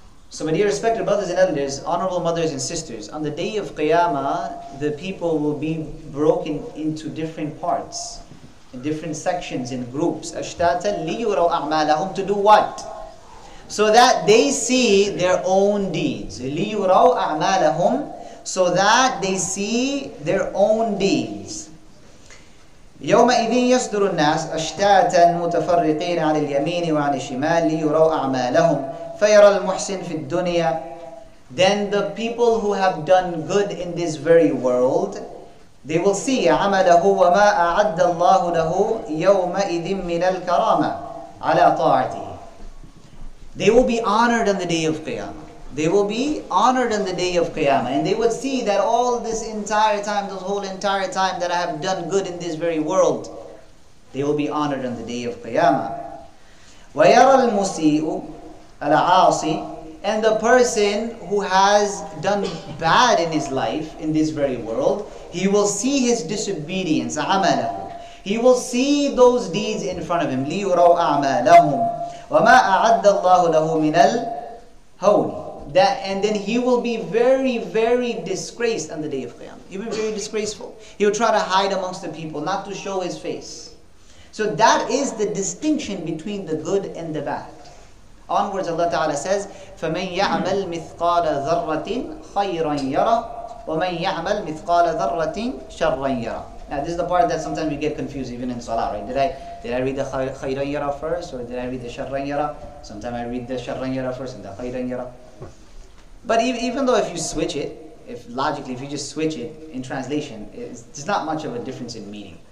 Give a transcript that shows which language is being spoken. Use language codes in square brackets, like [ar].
[en] So my dear respected brothers and elders, honorable mothers and sisters, on the day of Qiyamah, the people will be broken into different parts, in different sections, in groups. [ar] أَشْتَاتًا لِيُرَوْا أَعْمَالَهُمْ, [en] to do what? So that they see their own deeds. [ar] لِيُرَوْا أَعْمَالَهُمْ, [en] so that they see their own deeds. [ar] يومئذ يصدر الناس أشتاتا متفرقين عن اليمين وعن الشمال ليروا أعمالهم فيرى المحسن في الدنيا. [en] Then the people who have done good in this very world, they will see [ar] عمله وما أعد الله له يومئذ من الكرامة على طاعته. [en] They will be honored on the day of Qiyamah. They will be honored on the day of Qiyamah. And they would see that all this entire time, this whole entire time that I have done good in this very world, they will be honored on the day of Qiyamah. [ar] وَيَرَى الْمُسِيءُ الْعَاصِي, [en] and the person who has done bad in his life, in this very world, he will see his disobedience, [ar] عَمَلَهُ. [en] He will see those deeds in front of him. [ar] لِيُرَوْا أَعْمَالَهُمْ وَمَا أَعَدَّ اللَّهُ لَهُ مِنَ الْهَوْنِ. [en] And then he will be very, very disgraced on the day of Qiyamah. He will be very disgraceful. He will try to hide amongst the people, not to show his face. So that is the distinction between the good and the bad. Onwards, Allah Ta'ala says, [ar] فَمَنْ يَعْمَلْ مِثْقَالَ ذَرَّةٍ خَيْرًا يَرَى وَمَنْ يَعْمَلْ مِثْقَالَ ذَرَّةٍ شَرًّا يَرَى. [en] Now this is the part that sometimes we get confused even in Salah, right? Did I read the khayran yara first, or did I read the sharran yara? Sometimes I read the sharran yara first and the khayran yara. But even though if you switch it, if you just switch it in translation, there's not much of a difference in meaning.